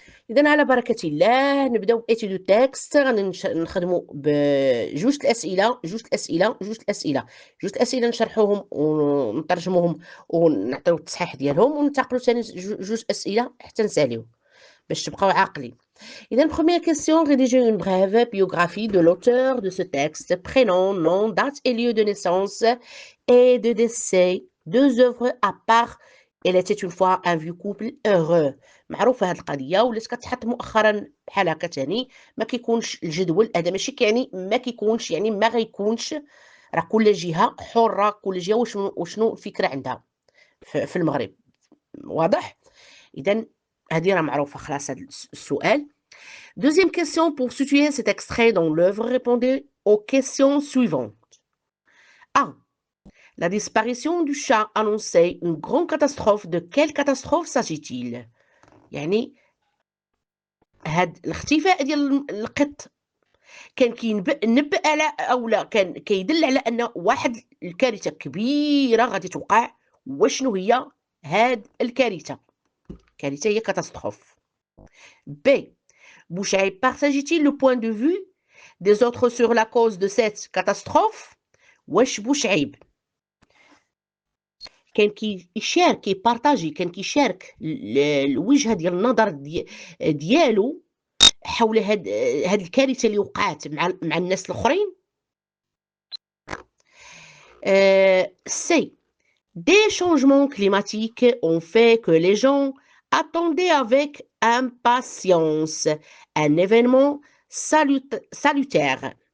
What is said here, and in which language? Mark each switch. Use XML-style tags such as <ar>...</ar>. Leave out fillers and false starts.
<ar>إذا على بركة الله نبداو بإتيدو تكست. غنخدمو بجوج الأسئلة جوج الأسئلة جوج الأسئلة جوج الأسئلة نشرحوهم ونترجموهم ونعطيو التصحيح ديالهم، وننتقلو ثاني جوج أسئلة حتى نساليو باش تبقاو عاقلين. إذا</ar> <fr>première question, rédiger une brève biographie de l'auteur de ce texte, prénom, nom, date et lieu de naissance et de décès, deux œuvres à part. Elle était une fois un vieux couple heureux.</fr> <ar>معروفة هاد القضية ولات كتحط مؤخرا بحال هكا تاني، ما كيكونش الجدول هذا ماشي يعني ما كيكونش يعني ما غيكونش، راه كل جهة حرة، كل جهة وشنو الفكرة عندها في المغرب، واضح؟ إذا هذه راه معروفة خلاص هاد السؤال.</ar> <fr>Deuxième question, pour situer cet extrait dans l'œuvre, répondez aux questions suivantes. A. La disparition du chat annonçait une grande catastrophe. De quelle catastrophe s'agit-il؟</fr> <ar>يعني هاد الاختفاء ديال القط كان كينبأ على اولا كان كيدل على ان واحد الكارثه كبيره غادي توقع. وشنو هي هاد الكارثه؟ الكارثه هي كاتاستروف.</ar> <fr>B. Bouchaïb partageait-il le point de vue des autres sur la cause de cette catastrophe؟</fr> <ar>واش بوشعيب كان كيشارك كيبارطاجي كان كيشارك الوجهه ديال النظر ديالو حول هاد الكارثه اللي وقعت مع الناس الاخرين؟ سي.</ar> <fr>Des changements climatiques ont fait que les gens attendaient avec impatience un événement salutaire.</fr>